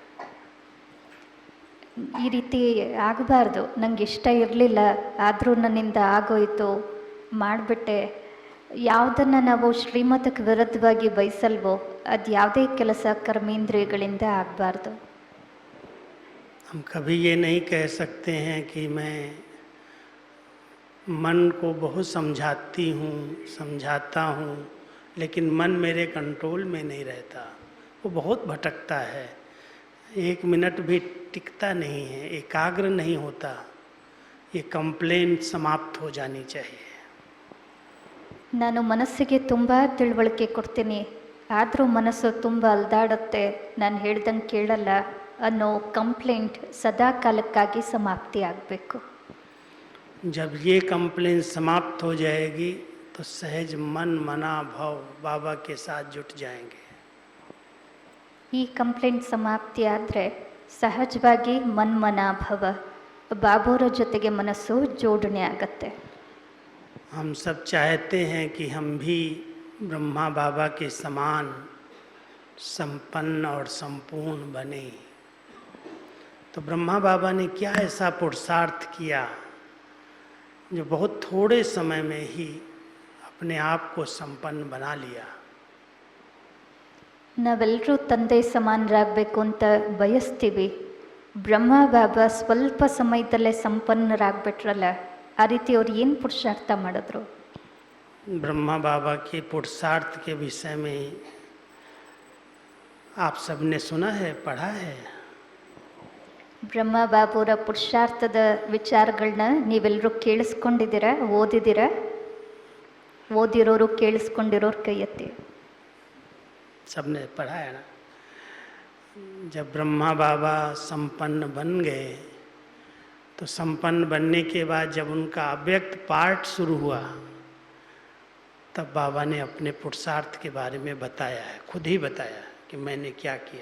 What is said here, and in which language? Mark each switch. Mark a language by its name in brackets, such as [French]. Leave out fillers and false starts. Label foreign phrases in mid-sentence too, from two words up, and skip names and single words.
[Kannada] ಈ ರೀತಿ ಆಗಬಾರ್ದು. ನನಗೆ ಇಷ್ಟ ಇರಲಿಲ್ಲ, ಆದರೂ ನನ್ನಿಂದ ಆಗೋಯ್ತು, ಮಾಡಿಬಿಟ್ಟೆ. ಯಾವುದನ್ನು ನಾವು ಶ್ರೀಮತಕ್ಕೆ ವಿರುದ್ಧವಾಗಿ ಬಯಸಲ್ವೋ ಅದು ಯಾವುದೇ ಕೆಲಸ ಕರ್ಮೇಂದ್ರಿಯಗಳಿಂದ ಆಗಬಾರ್ದು. [Hindi] हम कभी ये नहीं कह सकते हैं कि मैं मन को बहुत समझाती हूँ, समझाता हूँ, लेकिन मन मेरे कंट्रोल में नहीं रहता, वो बहुत भटकता है, एक मिनट भी टिकता नहीं है, एकाग्र नहीं होता. ये कंप्लेंट समाप्त हो जानी चाहिए. [Kannada] ನಾನು ಮನಸ್ಸಿಗೆ ತುಂಬ ತಿಳುವಳಿಕೆ ಕೊಡ್ತೀನಿ, ಆದರೂ ಮನಸ್ಸು ತುಂಬ ಅಲ್ದಾಡುತ್ತೆ, ನಾನು ಹೇಳ್ದಂಗೆ ಕೇಳಲ್ಲ ಅನ್ನೋ ಕಂಪ್ಲೇಂಟ್ ಸದಾ ಕಾಲಕ್ಕಾಗಿ ಸಮಾಪ್ತಿ ಆಗಬೇಕು. [Hindi] जब ये कंप्लेंट समाप्त हो जाएगी तो सहज मन मना भव बाबा के साथ जुट जाएंगे. [Kannada] ಈ ಕಂಪ್ಲೇಂಟ್ ಸಮಾಪ್ತಿ ಆದರೆ ಸಹಜವಾಗಿ ಮನ್ಮನಾಭವ ಬಾಬೋರ ಜೊತೆಗೆ ಮನಸ್ಸು ಜೋಡಣೆ ಆಗತ್ತೆ. [Hindi] हम सब चाहते हैं कि हम भी ब्रह्मा बाबा के समान संपन्न और संपूर्ण बने. तो ब्रह्मा बाबा ने क्या ऐसा पुरुषार्थ किया जो बहुत थोड़े समय में ही अपने आप को संपन्न बना लिया. [Kannada] ನಾವೆಲ್ಲರೂ ತಂದೆ ಸಮಾನರಾಗಬೇಕು ಅಂತ ಬಯಸ್ತೀವಿ. ಬ್ರಹ್ಮ ಬಾಬಾ ಸ್ವಲ್ಪ ಸಮಯದಲ್ಲೇ ಸಂಪನ್ನರಾಗ್ಬಿಟ್ರಲ್ಲ, ಆ ರೀತಿ ಅವ್ರು ಏನು ಪುರುಷಾರ್ಥ ಮಾಡಿದ್ರು? [Hindi] ब्रह्मा बाबा के पुरुषार्थ के विषय में आप सबने सुना है, पढ़ा है. [Kannada] ಬ್ರಹ್ಮ ಬಾಬುರ ಪುರುಷಾರ್ಥದ ವಿಚಾರಗಳನ್ನ ನೀವೆಲ್ಲರೂ ಕೇಳಿಸ್ಕೊಂಡಿದ್ದೀರಾ, ಓದಿದ್ದೀರಾ? ಓದಿರೋರು ಕೇಳಿಸ್ಕೊಂಡಿರೋರು ಕೈ ಎತ್ತಿ. [Hindi] सबने पढ़ा है ना. जब ब्रह्मा बाबा संपन्न बन गए तो संपन्न बनने के बाद जब उनका अव्यक्त पार्ट शुरू हुआ तब बाबा ने अपने पुरुषार्थ के बारे में बताया है, खुद ही बताया कि मैंने क्या किया.